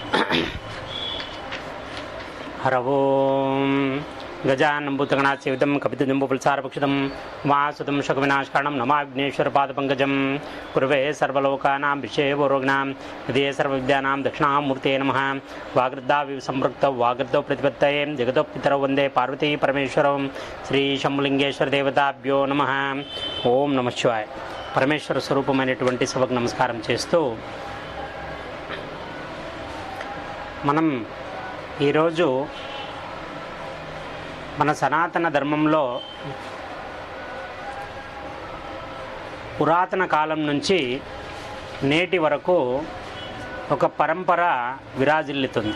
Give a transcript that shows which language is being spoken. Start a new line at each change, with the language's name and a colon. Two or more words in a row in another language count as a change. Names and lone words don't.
Sanskrit: हर ओं गजाननं भूतगणासेवितं कपितजम्बूफलसारभक्षितं वासुदं शोकविनाशकारणं नमाग्नेश्वरपादपङ्कजं कुर्वे सर्वलोकानां विषयपूर्वज्ञां हृदये सर्वविद्यानां दक्षिणामूर्ते नमः। वागृद्धाविव सम्पृक्तौ वागृद्धौ प्रतिपत्तये जगतो पितरौ वन्दे पार्वती परमेश्वरं श्रीशम्भुलिङ्गेश्वर देवताभ्यो नमः। ఓం నమః శివాయ.
Telugu: పరమేశ్వర స్వరూపమైనటువంటి సభకు నమస్కారం చేస్తూ మనం ఈరోజు మన సనాతన ధర్మంలో పురాతన కాలం నుంచి నేటి వరకు ఒక పరంపర విరాజిల్లుతుంది.